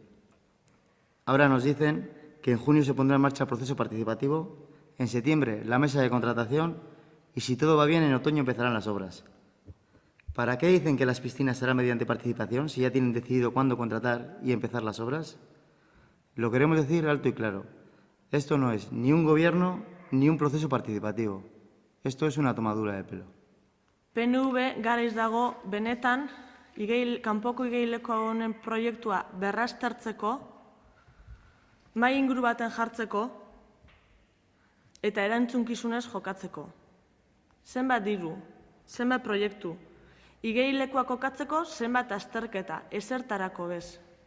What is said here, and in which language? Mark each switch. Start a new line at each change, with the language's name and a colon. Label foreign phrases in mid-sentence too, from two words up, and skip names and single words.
Spanish: Ahora nos dicen que en junio se pondrá en marcha el proceso participativo, en septiembre la mesa de contratación y, si todo va bien, en otoño empezarán las obras. ¿Para qué dicen que las piscinas serán mediante participación si ya tienen decidido cuándo contratar y empezar las obras? Lo queremos decir alto y claro. Esto no es ni un gobierno ni un proceso participativo. Esto es una tomadura de pelo.
Basque: PNV garaiz dago benetan kanpoko igeileko honen proiektua berraztertzeko, mahai inguru baten jartzeko eta erantzunkizunez jokatzeko. Zenbat diru, zenbat proiektu, igeilekoa kokatzeko zenbat azterketa, ezertarako bez.